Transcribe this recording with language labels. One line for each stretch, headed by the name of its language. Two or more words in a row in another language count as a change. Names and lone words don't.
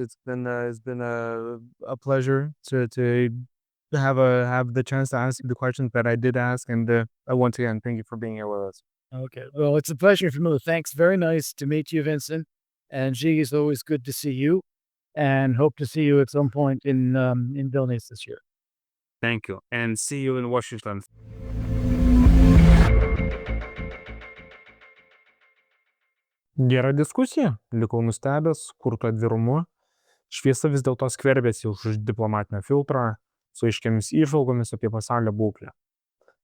English: It's been a pleasure to have the chance to ask you the questions that I did ask, and once again, thank you for being here with us. Okay. Well, it's a pleasure for me. Thanks. Very nice to meet you, Vincent. And G, it's always good to see you, and hope to see you at some point in Vilnius this year. Thank you, and see you in Washington.
Lithuanian: Gera diskusija, likau nustebęs, Kurto atvirumu. Šviesa vis dėlto skverbėsi už diplomatinio filtro, su aiškiamis įžvalgomis apie pasaulio būklę.